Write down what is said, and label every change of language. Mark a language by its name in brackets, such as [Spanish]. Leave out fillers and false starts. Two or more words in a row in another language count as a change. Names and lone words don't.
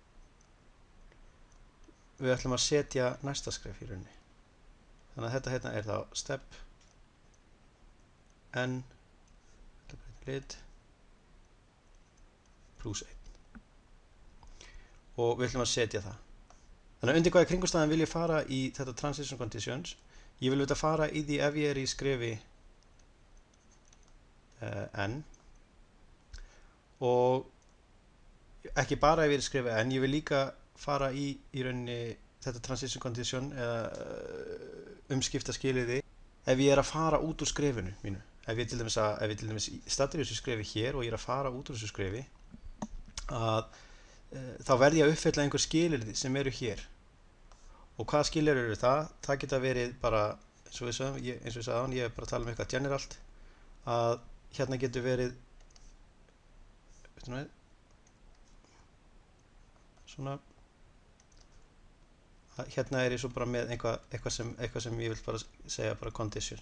[Icelandic] Við ætlum að setja næsta skref í rauninni. Þannig að þetta hérna er þá [English] step n lit plus 1 [Icelandic] og við ætlum að setja það. Þannig að undir hvaða kringumstæðum vil ég fara í þetta [English] transition conditions? [Icelandic] Ég vil auðvitað fara í því ef ég er í skrefi n og ekki bara ef ég er í skrefi n, ég vil líka fara í rauninni þetta [English] transition condition [Icelandic] eða umskiptaskilyrði ef ég er að fara út úr skrefinu mínu. Ef ég til dæmis staddur í þessu skrefi hér og ég er að fara út úr þessu skrefi þá verð ég að uppfylla einhver skilyrði sem eru hér. Og hvaða skilyrði eru það? Það geta verið bara, eins og við sagðum áðan, ég er bara að tala um eitthvað generalt, að hérna getur verið svona hérna er ég svo bara með eitthvað sem ég vil bara segja bara conditions.